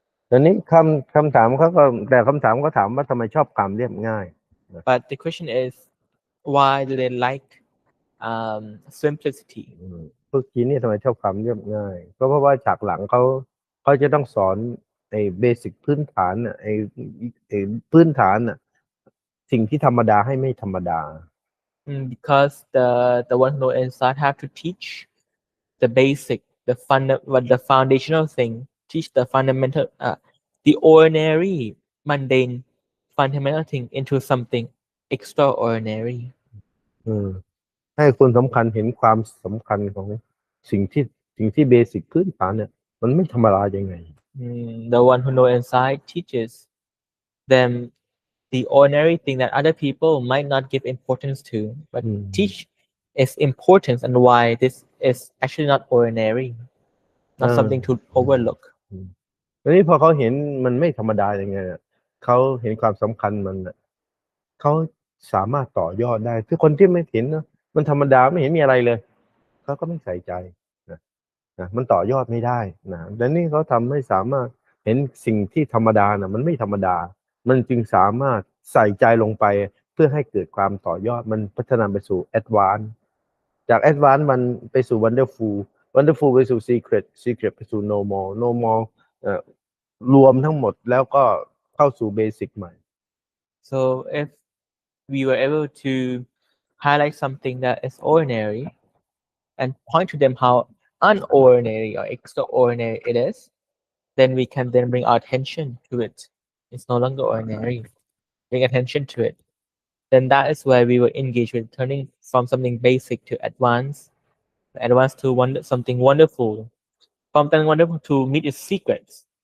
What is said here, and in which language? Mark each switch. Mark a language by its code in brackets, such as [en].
[th] ตอนนี้คำถามเขาก็แต่คำถามเขาถามว่าทำไมชอบความเรียบง่าย [en] But the question is, why do they like simplicity? [th] พวกจีนนี่ทำไมชอบความเรียบง่ายก็เพราะว่าฉากหลังเขาจะต้องสอนไอ้เบสิกพื้นฐานไอ้พื้นฐานสิ่งที่ธรรมดาให้ไม่ธรรมดา [en] Because the one who know inside have to teach the basic, the foundational thing, teach the fundamental, the ordinary, mundane, fundamental thing into something extraordinary. [th] ให้คนสำคัญเห็นความสำคัญของสิ่งที่เบสิกพื้นฐานเนี่ยมันไม่ธรรมดายังไง [en] The one who know inside teaches them the ordinary thing that other people might not give importance to, but teach its importance and why this is actually not ordinary, not something to overlook. [th] ทีนี้พอเขาเห็นมันไม่ธรรมดายังไงเขาเห็นความสำคัญมันเขาสามารถต่อยอดได้คือคนที่ไม่เห็นมันธรรมดาไม่เห็นมีอะไรเลยเขาก็ไม่ใส่ใจ นะมันต่อยอดไม่ได้นะแต่นี่เขาทำให้สามารถเห็นสิ่งที่ธรรมดามันไม่ธรรมดามันจึงสามารถใส่ใจลงไปเพื่อให้เกิดความต่อยอดมันพัฒนาไปสู่แอดวานซ์จากแอดวานซ์มันไปสู่วันเดอร์ฟูลไปสู่ซีเครตไปสู่โนมอลรวมทั้งหมดแล้วก็เข้าสู่เบสิกใหม่ [en] So if we were able to highlight something that is ordinary and point to them how unordinary or extraordinary it is, then we can then bring our attention to it. It's no longer ordinary. Bring attention to it. Then that is where we will engage with turning from something basic to advanced to something wonderful, from something wonderful to meet its secrets,